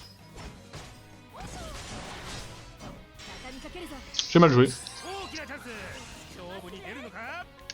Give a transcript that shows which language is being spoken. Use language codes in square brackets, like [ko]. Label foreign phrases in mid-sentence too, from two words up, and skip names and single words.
[ja] 畳みかけるぞ。 [fr] J'ai mal joué. [ja] 大きなチャンス。勝負に出るのか。